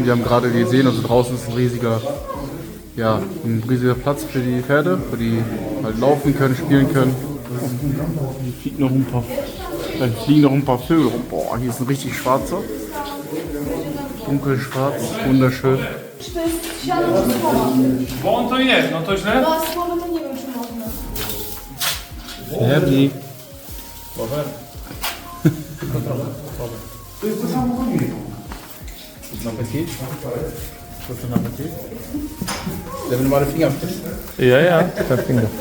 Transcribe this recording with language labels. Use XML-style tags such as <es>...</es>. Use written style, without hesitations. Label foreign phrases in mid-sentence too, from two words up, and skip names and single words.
<de>Wir haben gerade gesehen, also draußen ist ein riesiger Platz für die Pferde, wo die halt laufen können, spielen können. Hier fliegen noch ein paar Vögel rum. Boah, hier ist ein richtig schwarzer. Dunkelschwarz, wunderschön.</de> <pl>Bo on to jest, no to źle? No, słowo to nie wiem, czy można. Ferdi. To jest to samo co mnie.</pl> <de>Guten Appetit. Guten Appetit. Der will mal den Finger abstechen. Ja, ja, der Finger.</de>